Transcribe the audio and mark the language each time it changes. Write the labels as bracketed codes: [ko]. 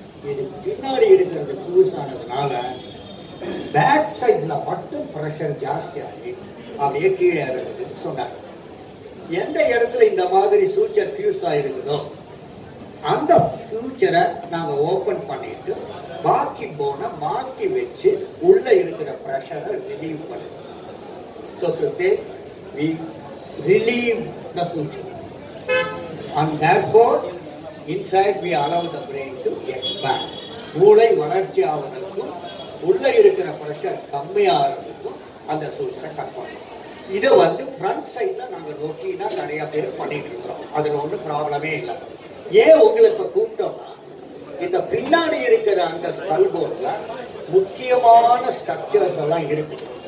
[ta] இது பின்னாடி இருக்கிறது ஃபியூஸ் ஆனதுனால பேக் சைடில் மட்டும் ப்ரெஷர் ஜாஸ்தியாகி அப்படியே கீழே இறங்குதுன்னு சொன்னாங்க. எந்த இடத்துல இந்த மாதிரி சூச்சர் ஃபியூஸ் ஆகிருக்குதோ அந்த ஃபியூச்சரை நாங்கள் ஓப்பன் பண்ணிட்டு பாக்கி போனை மாற்றி வச்சு உள்ள இருக்கிற ப்ரெஷரை ரிலீவ் பண்ணுவோம். [en] So to say, we relieve the sutures, and therefore inside we allow the brain to expand. [ta] மூளை வளர்ச்சி ஆவதற்கும் உள்ள இருக்கிற ப்ரெஷர் கம்மியாகிறதுக்கும் அந்த சூச்சரை கட் பண்ணுவோம். இதை ஃப்ரண்ட் சைடில் நாங்கள் ரொட்டீனாக நிறைய பேர் பண்ணிட்டு இருக்கிறோம். அதில் ஒன்றும் ப்ராப்ளமே இல்லை. ஏன் உங்களை இப்போ கூப்பிட்டோம்னா இந்த பின்னாடி இருக்கிற அந்த ஸ்கல் போன்ல முக்கியமான ஸ்ட்ரக்சர்ஸ் எல்லாம் இருக்குது.